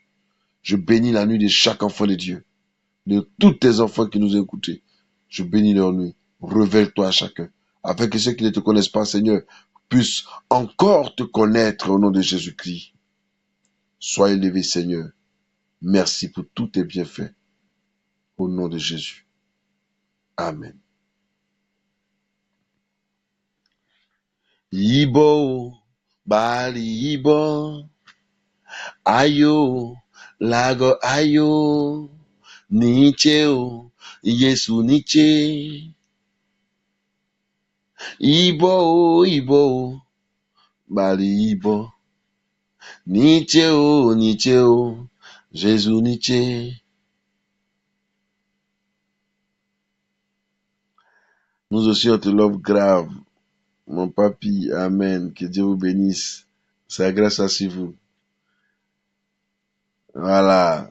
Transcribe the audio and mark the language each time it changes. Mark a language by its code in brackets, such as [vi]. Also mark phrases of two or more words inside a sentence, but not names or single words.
[fr] Je bénis la nuit de chaque enfant de Dieu, de tous tes enfants qui nous ont écoutés. Je bénis leur nuit. Révèle-toi à chacun, afin que ceux qui ne te connaissent pas, Seigneur, puissent encore te connaître au nom de Jésus-Christ. Sois élevé, Seigneur. Merci pour tous tes bienfaits. Au nom de Jésus. Amen. Ibo, Bali Ibo, Ayo, Lago Ayo, Nicheo, Yesu Niche. Ibo, Bali Ibo, Nicheo, Jésus Niche. Nous aussi, on te love grave. Mon papy, amen. Que Dieu vous bénisse. Sa grâce à vous. Voilà.